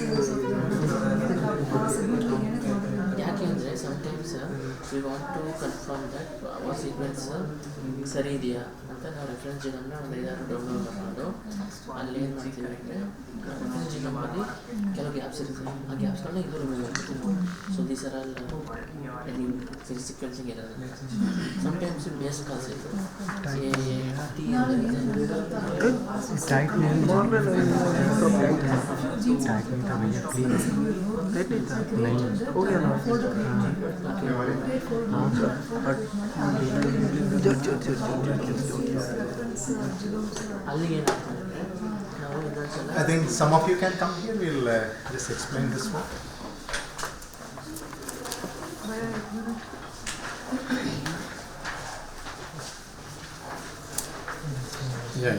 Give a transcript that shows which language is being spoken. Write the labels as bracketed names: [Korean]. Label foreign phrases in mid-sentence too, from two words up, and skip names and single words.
[Kannada] ಯಾಕೆ ಅಂದರೆ [English] sometimes we want to confirm that [Kannada] ಆ ಸೀಕ್ವೆನ್ಸ್ ಸರಿ ಇದೆಯಾ ಅಂತ ನಾವು [English] reference genome [Kannada] ಒಂದು 5-6 ಡೌನ್ಲೋಡ್ ಮಾಡಿಕೊಂಡು ಅಲ್ಲಿ ಏನು ಮಾಡ್ತೀವಿ ಅಂದರೆ [English] reference genome [Kannada] ಕೆಲವು ಗ್ಯಾಪ್ಸ್ ಇರುತ್ತೆ, ಆ ಗ್ಯಾಪ್ಸ್ಗಳನ್ನ ಇದು ರಿಮೂವ್ ಮಾಡ್ತೀವಿ. [English] so these are all sequencing ಇರೋದು. sometimes base calls [Hindi] टाइट नहीं टाइट नहीं था भैया प्लीज, टाइट नहीं था, नहीं हो गया ना। हाँ [Kannada] ಅಲ್ಲಿಗೆ ಏನಾಗ್ತದೆ ನಾವು ಇನ್ನೊಂದ್ಸಲ [English] I think some of you can come here. We'll just explain this one. Yeah.